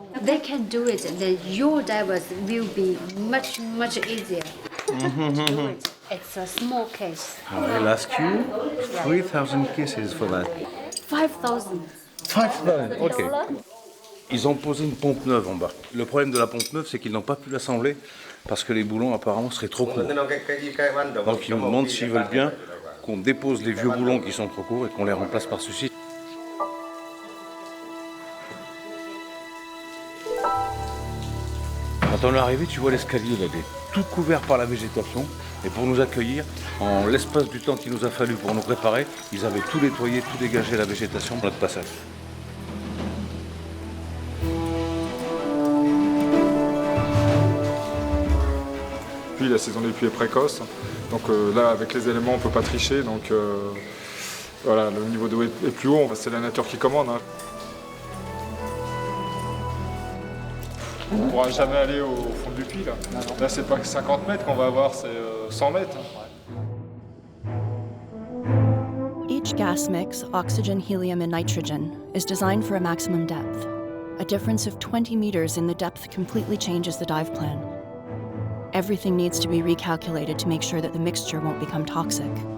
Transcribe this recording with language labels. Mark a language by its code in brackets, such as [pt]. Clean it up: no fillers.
[en] They can do it, then your divers will be much easier to do it. It's a small case. I'll ask you 3,000 kisses for that. 5,000. 5,000, ok. [fr] Ils ont posé une pompe neuve en bas. Le problème de la pompe neuve, c'est qu'ils n'ont pas pu l'assembler parce que les boulons apparemment seraient trop courts. Donc ils nous demandent s'ils veulent bien qu'on dépose les vieux boulons qui sont trop courts et qu'on les remplace par ceux-ci. Quand on est arrivé, tu vois l'escalier, il est tout couvert par la végétation. Et pour nous accueillir, en l'espace du temps qu'il nous a fallu pour nous préparer, ils avaient tout nettoyé, tout dégagé la végétation pour notre passage. Puis la saison des pluies est précoce, donc là avec les éléments on ne peut pas tricher, donc voilà, le niveau d'eau est plus haut, c'est la nature qui commande. Hein. On ne pourra jamais aller au fond du puits là. Là c'est pas que 50 mètres qu'on va avoir, c'est 100 mètres. [en] Each gas mix, oxygen, helium, and nitrogen, is designed for a maximum depth. A difference of 20 meters in the depth completely changes the dive plan. Everything needs to be recalculated to make sure that the mixture won't become toxic.